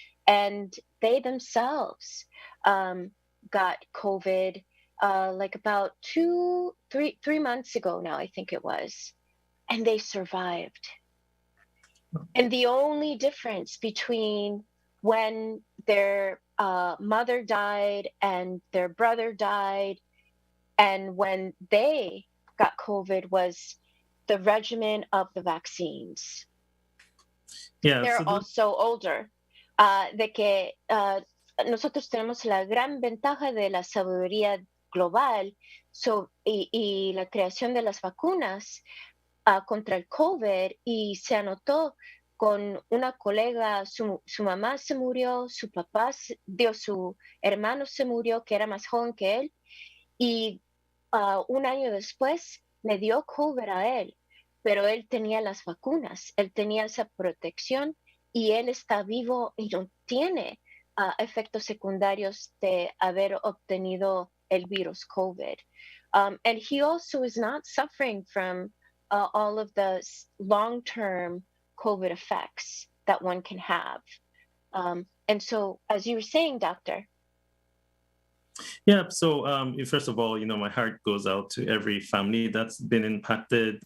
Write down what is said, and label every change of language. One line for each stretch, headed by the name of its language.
English: And they themselves got COVID like about 3 months ago now, I think it was, and they survived. And the only difference between when their mother died and their brother died. And when they got COVID was the regimen of the vaccines. Yeah, They're also older.
Spanish: De que nosotros tenemos la gran ventaja de la sabiduría global y la creación de las vacunas contra el COVID, y se anotó con una colega, su mamá se murió, su papá, su hermano se murió, que era más joven que él, y un año después le dio COVID a él, pero él tenía las vacunas, él tenía esa protección y él está vivo y no tiene efectos secundarios de haber obtenido el virus COVID.
English: And he also is not suffering from all of the long-term COVID effects that one can have. And so, as you were saying, Doctor. Yeah, so first of all, my heart goes out to every family that's been impacted.